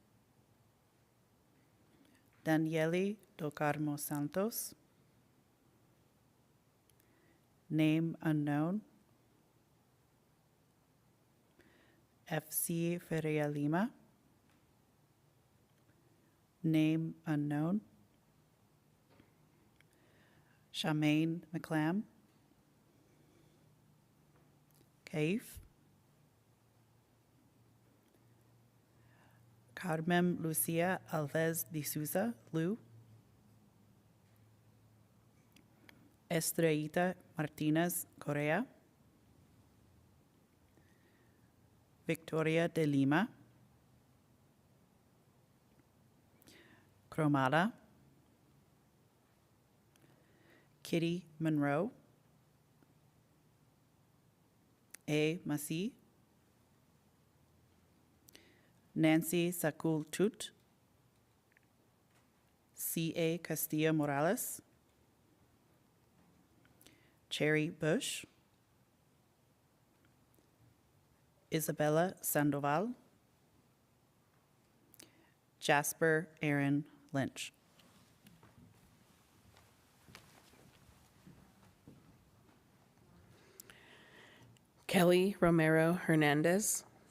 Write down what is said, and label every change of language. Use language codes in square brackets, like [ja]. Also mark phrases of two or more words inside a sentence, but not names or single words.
[en] Daniele do Carmo Santos. Name unknown. FC Feria Lima. Name unknown. Charmaine McClam. Kaif. Carmen Lucia Alves de Souza, Lou. Estrellita Martinez Correa. Victoria de Lima. Cromada. Kitty Monroe. A. Masi. Nancy Sakul Tut. C.A. Castilla Morales. Cherry Bush. Isabella Sandoval. Jasper Aaron Lynch. Kelly Romero Hernandez.